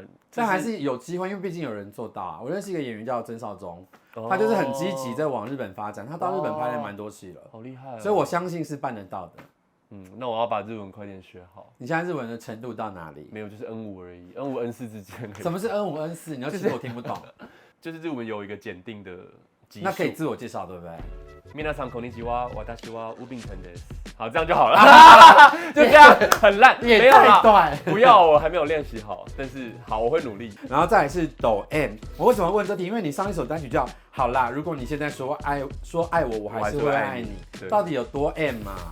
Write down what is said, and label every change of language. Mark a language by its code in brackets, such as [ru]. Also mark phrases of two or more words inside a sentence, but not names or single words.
[zh] 但还是有机会，因为毕竟有人做到啊。我认识一个演员叫曾少宗，他就是很积极在往日本发展，他到日本拍了蛮多戏了，好厉害。所以我相信是办得到的。那我要把日文快点学好。你现在日文的程度到哪里？没有，就是 N5而已，N5 N4之间。什么是 N5 N4？你要其实我听不懂。就是日文有一个检定的级数。那可以自我介绍对不对？ [ja] 皆さんこんにちは、私はウビン君です。 [zh] 好，这样就好了，就这样，很烂，也太短。不要，我还没有练习好，但是好，我会努力。然后再来是抖 M， 我为什么问这题？因为你上一首单曲叫《好啦》，如果你现在说爱我，我还是会爱你，到底有多 M 啊？